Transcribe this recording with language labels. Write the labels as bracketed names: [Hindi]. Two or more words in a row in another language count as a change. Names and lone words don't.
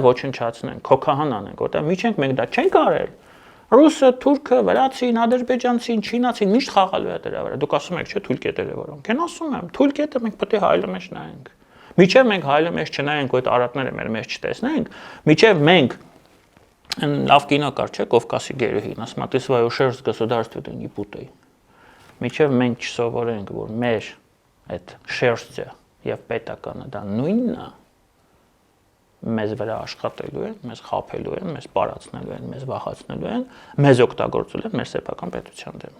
[Armenian] ոչնչացնենք, քոքահան անենք, որտեղ միջենք մենք դա չենք արել։ Ռուսը, թուրքը, վրացին, ադրբեջանցին, չինացին միշտ խաղալու է դրա վրա։ Դուք ասում եք, չէ, թույլ կետերը որոնք են, ասում եմ, թույլ կետը մենք պետք է հայելու մեջ նայենք։ Միջև մենք հայելու մեջ չնայենք, այդ արատները մեր մեջ չտեսնենք, միջև մենք լավ կինո կար, չէ, Կովկասի գերուհին, ասում է, [Russian] «Ты свою шерсть государству не путай»։ [Armenian] Միջև մենք չսովորենք, որ մեր այդ շերտը եւ պետականը դա նույնն է, մեզ վրա աշխատելու են, մեզ խաբելու են, մեզ պարացնելու են, մեզ վախացնելու են, մեզ օգտագործելու են մեր սեփական պետության դեմ։